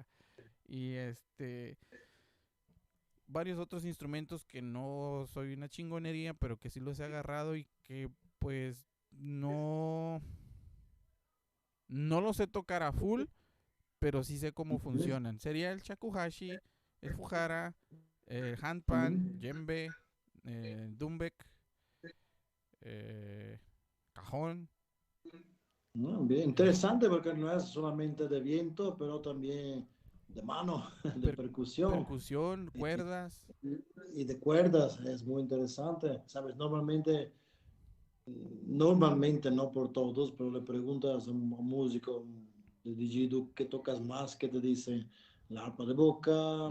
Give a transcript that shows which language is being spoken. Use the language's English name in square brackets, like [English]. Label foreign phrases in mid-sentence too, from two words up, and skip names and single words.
[Spanish] Y varios otros instrumentos que no soy una chingonería, pero que sí los he agarrado y que pues no los sé tocar a full, pero sí sé cómo funcionan. Sería el shakuhachi, el fujara, el handpan, djembe, dumbek, eh, cajón, Bien eh, interesante porque no es solamente de viento, pero también de mano, de per- percusión percusión, y, cuerdas. y de cuerdas. Es muy interesante. Sabes, normalmente no por todos, pero le preguntas a un músico de didgeridoo qué tocas más, que te dice la arpa de boca,